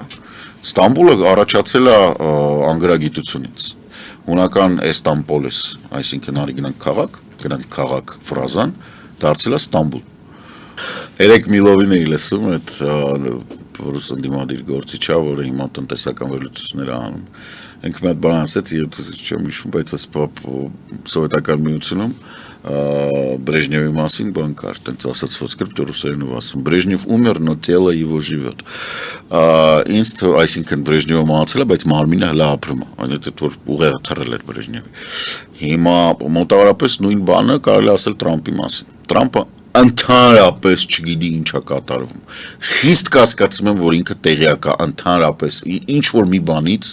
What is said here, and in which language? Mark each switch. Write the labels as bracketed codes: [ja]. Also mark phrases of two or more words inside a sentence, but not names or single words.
[hy] Ստամբուլը առաջացել է անգրագիտությունից։ Հունական Էստամպոլիս, այսինքն արի գնանք քաղաք ֆրազան, դարձել է Ստամբուլ։ Երեք Միլովին էի լսում, այդ ռուս ընդդիմադիր գործիչա, որը հիմա տնտեսական վերլուծություններ է անում։ Ինքը մի հատ բան ասեց, չեմ հիշում, բայց այս սովետական միությունում Брежневի մասին բան կար, տենց ասացված կրպտ ռուսերենով ասում, [ru] Брежнев умер, но тело его живет։ [hy] Ինձ այսինքն Брежневը մահացել է, բայց մարմինը հլա ապրում է, այդ որ ուղեղը թռել էր Брежневի։ Հիմա մոտավորապես նույն բանը կարելի ասել Տրամպի մասին։ Տրամպը ընդհանրապես չգիտի ինչա կատարվում։ Խիստ կասկածում եմ, որ ինքը տեղյակ է ընդհանրապես ինչ որ մի բանից,